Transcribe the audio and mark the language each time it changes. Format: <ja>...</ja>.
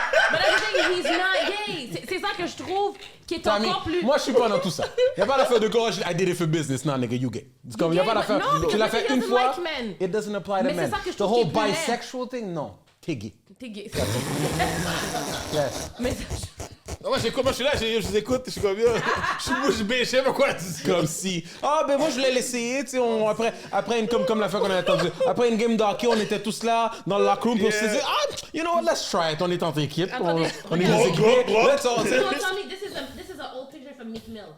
<en>But that's the thing, he's not gay.</en> <fr>C'est ça que je trouve qui est encore plus... Moi, je suis pas dans tout ça. Y'a pas d'affaire de gauche,</fr> <en>I did it for business.</en> <fr>Non,</fr> <en>nigga, you gay.</en> <fr>C'est comme, y'a pas d'affaire... Tu l'as fait une fois,</fr> <en>it doesn't apply to men. The whole bisexual thing,</en> <fr>non. T'es gay. T'es gay.</fr> <en>Yes.</en> <fr>Mais... Moi, je suis là, je vous écoute, je suis comme bien. Je suis bêché, mais quoi? Comme si. Ah, ben moi, je l'ai laissé, tu sais, après une, comme la fois qu'on a entendu. Après une game d'hockey, on était tous là, dans le locker room, puis on s'est dit,</fr> <en>you know what, let's try it.</en> <fr>On est en équipe, on est des équipés.</fr> <en>Let's all. This is an old picture from Meek Mill.</en>